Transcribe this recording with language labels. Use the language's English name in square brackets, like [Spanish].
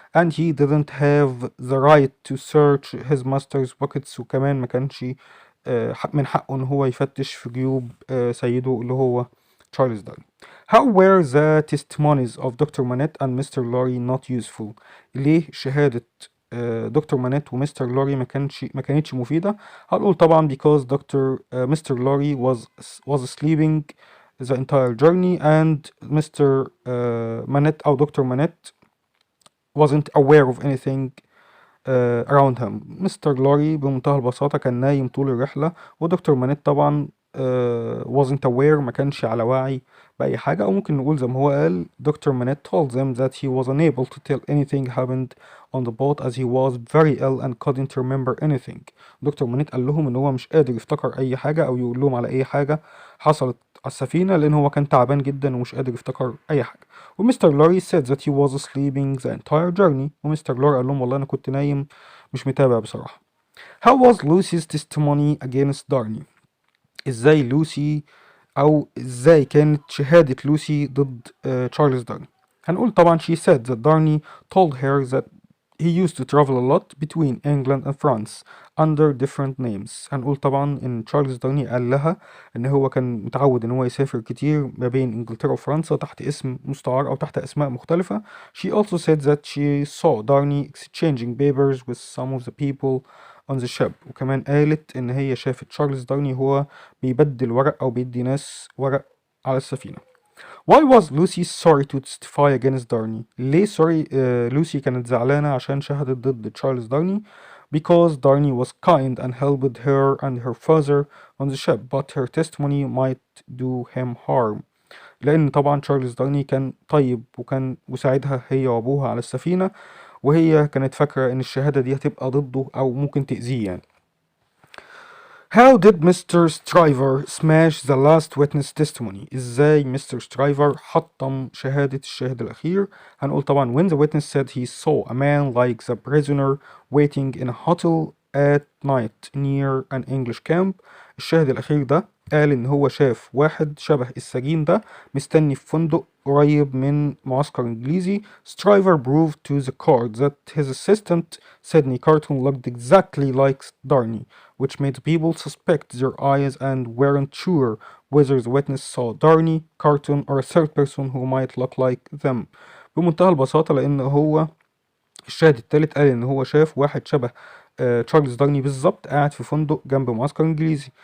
[English] and he didn't have the right to search his master's pockets [Arabic] وكمان ما كانش من حقه ان هو يفتش في جيوب سيده اللي هو تشارلز دارني. [English] How were the testimonies of Dr. Manette and Mr. Lorry not useful? [Arabic] ليه شهادة دكتور مانيت ومستر لوري ما كانتش مفيدة؟ هنقول طبعا [English] because Mr. Lorry was sleeping the entire journey and Mr. Manette [Arabic] أو دكتور مانيت [English] wasn't aware of anything around him. [Arabic] مستر لوري بمنتهى البساطة كان نايم طول الرحلة، ودكتور مانيت طبعا [English] wasn't aware [Arabic] ما كانش على وعي بأي حاجة. أو ممكن نقول زي ما هو قال دكتور مانيت [English] told them that he was unable to tell anything happened on the boat as he was very ill and couldn't remember anything. [Arabic] دكتور مانيت قال لهم إن هو مش قادر يفتكر أي حاجة أو يقول لهم على أي حاجة حصلت على السفينة لأن هو كان تعبان جدا ومش قادر يفتكر أي حاجة. [English] ومستر Lorry said that he was sleeping the entire journey. [Arabic] ومستر لوري قال لهم والله أنا كنت نايم مش متابع بصراحة. [English] How was Lucy's testimony against Darney? [Arabic] ازاي لوسي او ازاي كانت شهادة لوسي ضد تشارلز دارني؟ هنقول طبعا [English] she said that Darney told her that he used to travel a lot between England and France under different names. [Arabic] هنقول طبعا ان تشارلز دارني قال لها ان هو كان متعود ان هو يسافر كتير ما بين انجلترا وفرنسا تحت اسم مستعار او تحت اسماء مختلفة. [English] She also said that she saw Darney exchanging papers with some of the people on the ship. [Arabic] وكمان قالت ان هي شافت تشارلز دارني هو بيبدل ورق او بيدي ناس ورق على السفينة. [English] Why was Lucy sorry to testify against Darney? [Arabic] ليه لوسي كانت زعلانة عشان شهدت ضد تشارلز دارني؟ [English] Because Darney was kind and helped her and her father on the ship, but her testimony might do him harm. [Arabic] لأن طبعا تشارلز دارني كان طيب وكان وساعدها هي وأبوها على السفينة، وهي كانت فاكرة إن الشهادة دي هتبقى ضده أو ممكن تأذيه يعني. [English] How did Mr. Stryver smash the last witness testimony? [Arabic] ازاي مستر سترايفر حطم شهادة الشاهد الأخير؟ هنقول طبعا [English] when the witness said he saw a man like the prisoner waiting in a hotel at night near an English camp. [Arabic] الشاهد الأخير ده قال إن هو شاف واحد شبه السجين ده مستني في فندق قريب من معسكر إنجليزي. [English] Stryver proved to the court that his assistant Sydney Carton looked exactly like Darney, which made people suspect their eyes and weren't sure whether the witness saw Darney, Carton, or a third person who might look like them. [Arabic] بمنتهى البساطة لأن هو الشاهد التالت قال إن هو شاف واحد شبه تشارلز دارني بالظبط قاعد في فندق جنب معسكر إنجليزي.